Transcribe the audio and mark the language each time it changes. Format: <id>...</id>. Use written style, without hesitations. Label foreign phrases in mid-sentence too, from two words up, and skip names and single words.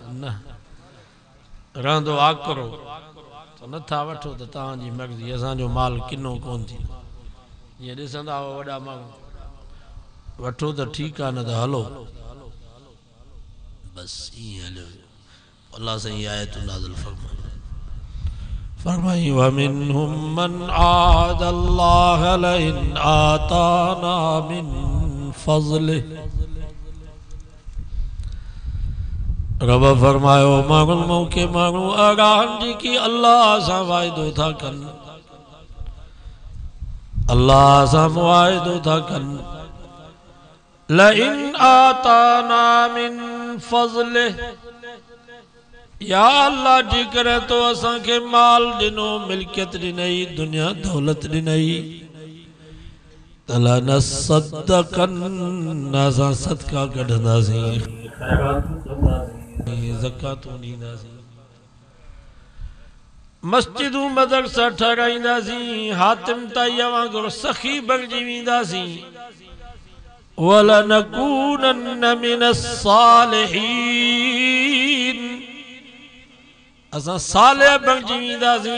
<sd>न रहंदो आकरो त नथा वठो त तव्हांजी मर्ज़ी, असांजो माल किनो कोन थींदो। जीअं ॾिसंदा हुआ वॾा माण्हू, वठो त ठीकु आहे, न त हलो। बसि ईअं हलियो। अल्लाह साईं आयत नाज़िल फरमाई</sd> <ar>ومنهم من عاهد الله لئن آتانا من فضله.</ar> <sd>रब फरमायो माण्हुनि मौके माण्हू अगाहन जेकी अल्लाह सां वाइदो था कनि, अल्लाह सां मुआहिदो था कनि,</sd> <ar>لئن آتانا من فضله,</ar> <sd>या अल्लाह जेकर तो असां खे माल ॾिनो, मिल्कियत ॾिनई, दुनिया दौलत ॾिनई, लनसद्दक़न, असां सदका कढंदासीं, ज़कातूं ॾींदासीं, मस्जिदूं मदरसा ठाराईंदासीं, हातिम ताईअ वांगुरु सखी बणिजी वेंदासीं,</sd> <ar>ولنكونن من الصالحين,</ar> <sd>असां सालिह बणिजी वेंदासीं।</sd>